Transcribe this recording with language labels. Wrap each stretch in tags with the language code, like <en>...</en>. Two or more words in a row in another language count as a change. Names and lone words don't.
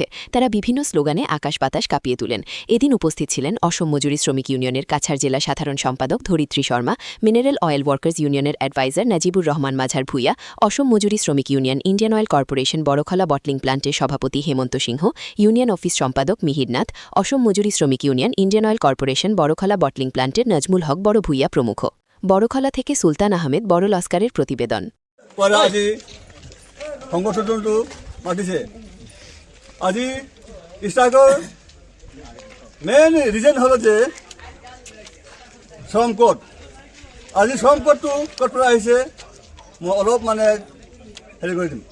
<bn>তারা বিভিন্ন স্লোগানে আকাশ বাতাস কাঁপিয়ে তুলেন। এদিন উপস্থিত ছিলেন অসম মজুরি শ্রমিক ইউনিয়নের কাছাড় জেলা সাধারণ সম্পাদক ধরিত্রী শর্মা, মিনারেল অয়েল ওয়ার্কার্স ইউনিয়নের অ্যাডভাইজার নাজিবুর রহমান মাঝার ভূঁইয়া, অসম মজুরি শ্রমিক ইউনিয়ন, ইন্ডিয়ান অয়েল কর্পোরেশন বড়খলা বটলিং প্লান্টের সভাপতি হেমন্ত সিংহ, ইউনিয়ন অফিস সম্পাদক মিহির নাথ, অসম মজুরি শ্রমিক ইউনিয়ন, ইন্ডিয়ান অয়েল কর্পোরেশন বড়খলা বটলিং প্লান্টের নাজমুল হক বড় ভূঁইয়া প্রমুখ। বড়খলা থেকে সুলতান আহমেদ বড় লস্কারের প্রতিবেদন।</bn> <as>আজি সংগঠনটো মাতিছে। আজি ষ্ট্ৰাইকৰ</as> <en>main reason</en> <as>হ'ল যে শ্ৰম কোড। আজি শ্ৰম কোডটো ক'ৰ পৰা আহিছে মই অলপ হেৰি কৰি দিম।</as>